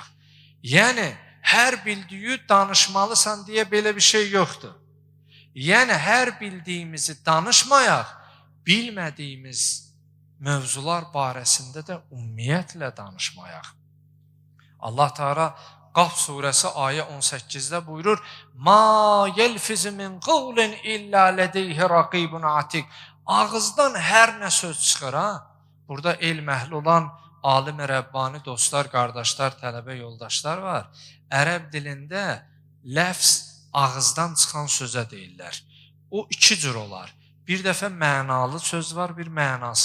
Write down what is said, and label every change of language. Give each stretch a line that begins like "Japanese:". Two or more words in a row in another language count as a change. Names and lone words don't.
Azerbaijani: Yəni, hər bildiyi danışmalısan deyə belə bir şey yoxdur. Yəni, hər bildiyimizi danışmayaq, bilmədiyimiz mövzular barəsində də ümumiyyətlə danışmayaq. Allah Teala Qaf surəsi ayə 18-də buyurur:
Arabic: "ما يلفظ من قول إلا لديه رقيب عتيد."
Azerbaijani: Ağızdan hər nə söz çıxır ha? Burada elm əhli olan alim Rəbbani dostlar, qardaşlar, tələbə yoldaşlar var. Ərəb dilində ləfz ağızdan çıxan sözə deyirlər. O iki cür olar. Bir dəfə mənalı söz var, bir mənasız.